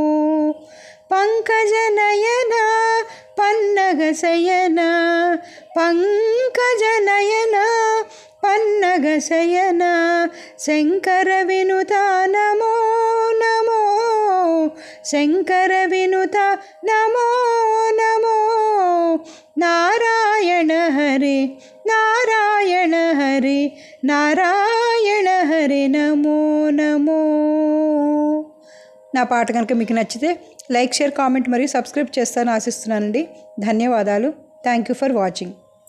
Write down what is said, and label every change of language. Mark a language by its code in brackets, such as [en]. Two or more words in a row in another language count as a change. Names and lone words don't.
[sa] पंकजनयन पन्नगशयन पंकजनयन पन्नगशयन शंकर विनुता नमो नमो। शंकर विनुता नमो नमो। नारायण हरि नारायण हरि नारायण हरि नमो नमो। [te] నా పాట కనుక మీకు నచ్చితే [en] like share comment [te] మరియు సబ్స్క్రైబ్ చేస్తారని ఆశిస్తున్నానండి. ధన్యవాదాలు. [en] Thank you for watching.